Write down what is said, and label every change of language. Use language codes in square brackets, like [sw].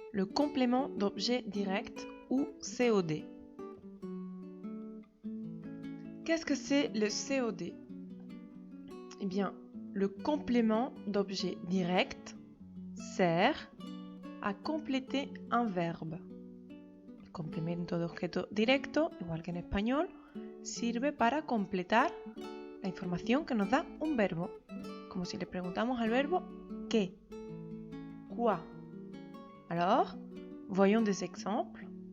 [fr] le complément d'objet direct ou COD. Qu'est-ce que c'est le COD? Eh bien, le complément d'objet direct sert a compléter un verbe. [es] El complemento de objeto directo, igual que en español, sirve para completar la información que nos da un verbo. Como si le preguntamos al verbo ¿qué? [fr] Quoi? Alors, voyons des exemples.